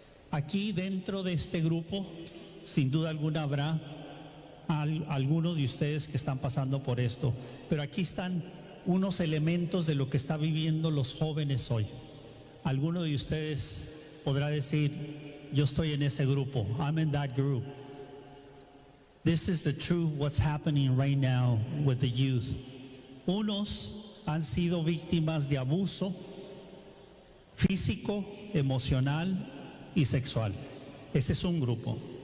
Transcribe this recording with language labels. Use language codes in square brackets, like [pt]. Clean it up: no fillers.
[es] Aquí dentro de este grupo, sin duda alguna habrá algunos de ustedes que están pasando por esto, pero aquí están unos elementos de lo que están viviendo los jóvenes hoy. Alguno de ustedes podrá decir, yo estoy en ese grupo, [en] I'm in that group. This is the truth, what's happening right now with the youth. [es] Unos han sido víctimas de abuso físico, emocional y sexual. Ese es un grupo.